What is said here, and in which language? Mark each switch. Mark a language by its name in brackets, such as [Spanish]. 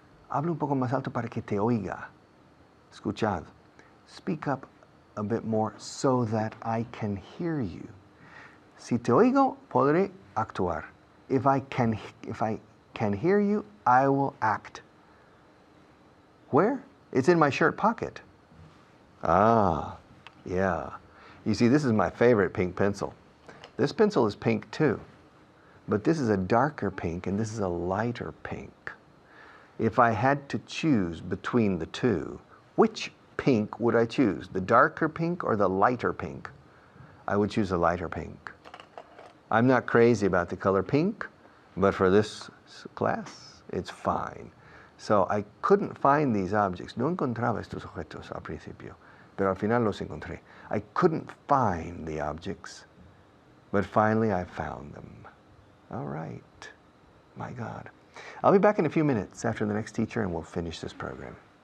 [Spanish] Habla un poco más alto para que te oiga. Escuchad. [English] Speak up a bit more so that I can hear you. [Spanish] Si te oigo, podré actuar. [English] If I can hear you, I will act. Where? It's in my shirt pocket. Yeah. You see, this is my favorite pink pencil. This pencil is pink too, but this is a darker pink and this is a lighter pink. If I had to choose between the two, which pink would I choose? The darker pink or the lighter pink? I would choose the lighter pink. I'm not crazy about the color pink, but for this class, it's fine. So I couldn't find these objects. [Spanish] No encontraba estos objetos al principio, pero al final los encontré. [English] I couldn't find the objects, but finally I found them. All right. My God. I'll be back in a few minutes after the next teacher and we'll finish this program.